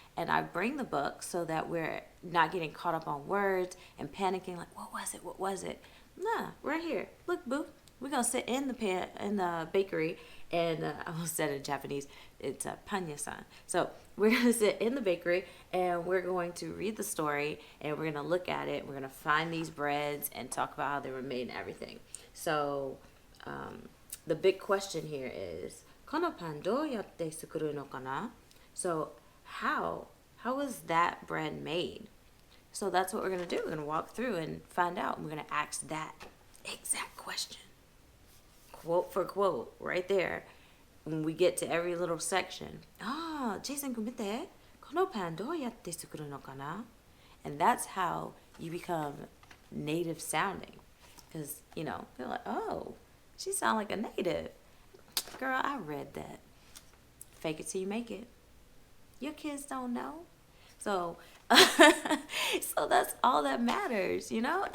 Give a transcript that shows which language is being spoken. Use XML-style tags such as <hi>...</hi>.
<en>And I bring the book so that we're not getting caught up on words and panicking like, what was it? What was it? Nah, right here. Look, boo. We're going to sit in the bakery, and I almost said it in Japanese. It's a panya-san. So we're going to sit in the bakery, and we're going to read the story, and we're going to look at it. We're going to find these breads and talk about how they were made and everything. So the big question here is,</en> <ja>このパンどうやって作るのかな?</ja> <en>So how is that bread made? So that's what we're going to do. We're going to walk through and find out. And we're going to ask that exact question. Quote for quote, right there. When we get to every little section. Ah, Jason,</en> <ja>見て。このパンどうやって作るのかな?</ja> <en>And that's how you become native sounding. Because, you know, they're like, oh, she sounds like a native. Girl, I read that. Fake it till you make it. Your kids don't know. So, so that's all that matters, you know?</en>